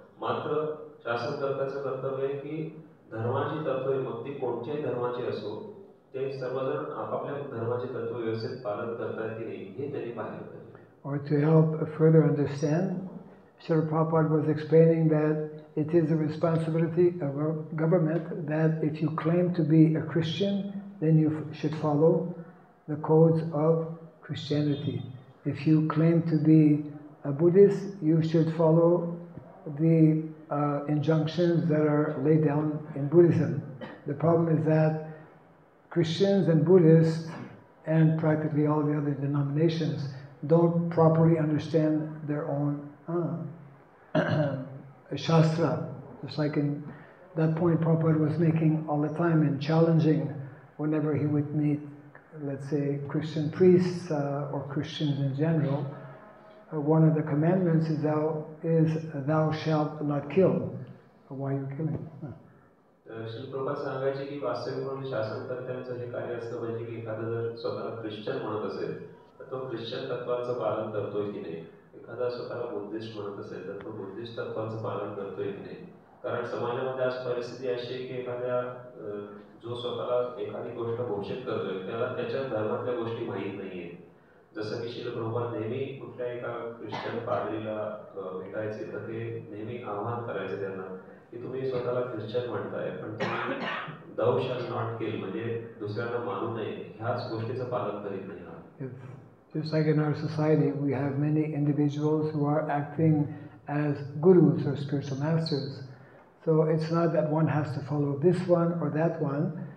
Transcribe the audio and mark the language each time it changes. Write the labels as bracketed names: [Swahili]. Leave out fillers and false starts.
[Marathi] मात्र शासनकर्त्याचं कर्तव्य आहे की धर्माची तत्त्वे मग ती कोणत्याही धर्माची असो ते सर्वजण आपापल्या धर्माचे तत्त्व व्यवस्थित पालन करतात की नाही हे त्यांनी पाहिलं पाहिजे. [English] Or to help further understand, Srila Prabhupada was explaining that it is the responsibility of a government that if you claim to be a Christian, then you should follow the codes of Christianity. If you claim to be a Buddhist, you should follow the injunctions that are laid down in Buddhism. The problem is that Christians and Buddhists and practically all the other denominations don't properly understand their own Shastra. Just like in that point Prabhupada was making all the time and challenging whenever he would meet, let's say, Christian priests or Christians in general. One of the commandments is thou shalt not kill. Why are you killing? [Marathi] Shri Prabhupada सांगायचे की वास्तविक शासनकर्त्यांचं हे कार्य असलं पाहिजे की एखादा जर स्वतःला ख्रिश्चन म्हणत असेल तर तो ख्रिश्चन तत्वांचं पालन करतोय की नाही, एखादा स्वतःला बुद्धिस्ट म्हणत असेल तर तो बुद्धिस्ट तत्वांचं पालन करतोय की नाही. कारण समाजामध्ये आज परिस्थिती अशी आहे की एखाद्या जो स्वतःला एखादी गोष्ट घोषित करतोय त्याला त्याच्या धर्मातल्या गोष्टी माहीत नाहीये. जसं की श्री प्रभुपाद नेहमी कुठल्या एका ख्रिश्चन पादरीला भेटायचे तर ते नेहमी आव्हान करायचे त्यांना की तुम्ही स्वतःला ख्रिश्चन म्हणताय पण तुम्ही [English] thou shall not kill [Marathi] म्हणजे दुसऱ्यांना मारू नये ह्याच गोष्टीचं पालन करीत नाही. [English] Just like in our society, we have many individuals who are acting as gurus or spiritual masters. So it's not that one has to follow this one or that one.